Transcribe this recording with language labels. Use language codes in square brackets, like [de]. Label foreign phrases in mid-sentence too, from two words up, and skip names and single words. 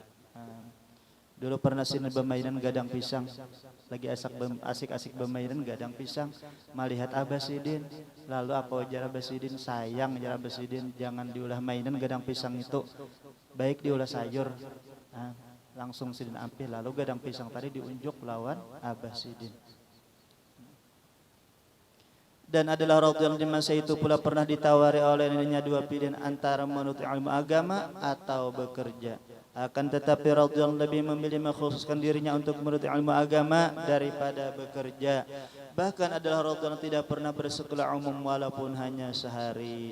[bjn] Dulu pernah Sidin bermainan gadang pisang, lagi asik-asik bermainan gadang pisang, melihat Abah Sidin, lalu apa ujar Abah Sidin? Sayang ujar Abah Sidin, jangan diulah mainan gadang pisang itu, baik diulah sayur. Langsung Sidin ambil, lalu gadang pisang tadi diunjuk lawan Abah Sidin. [id] Dan adalah radhiyallahu di masa itu pula pernah ditawari oleh neneknya dua pilihan antara menuntut ilmu agama atau bekerja. Akan tetapi radhiyallahu lebih memilih mengkhususkan dirinya untuk menuntut ilmu agama daripada bekerja. Bahkan adalah radhiyallahu tidak pernah bersekolah umum walaupun hanya sehari.